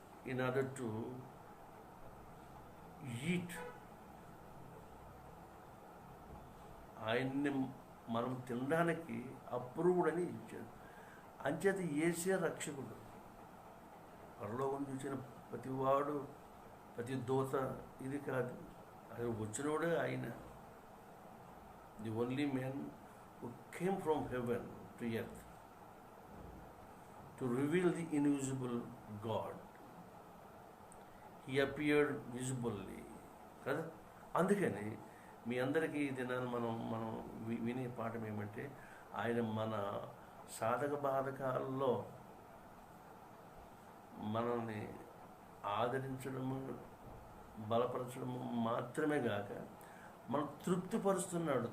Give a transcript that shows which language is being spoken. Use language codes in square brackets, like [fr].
[en] in order to eat, [te] ఆయన్ని మనం తినడానికి అప్రూవ్డ్ అని ఇచ్చాడు. అంచేత యేసే రక్షకుడు. పరలోకం చూసిన ప్రతివాడు, ప్రతి దూత ఇది కాదు, ఆయన వచ్చినవాడే ఆయన. [en] The only man who came from heaven to earth to reveal the invisible God. He appeared visibly. [te] కదా, అందుకని మీ అందరికీ ఈ దినాన్ని మనం వినే పాఠం ఏమంటే, ఆయన మన సాధక బాధకాలలో మనల్ని ఆదరించడము, బలపరచడము మాత్రమే కాక మనం తృప్తిపరుస్తున్నాడు.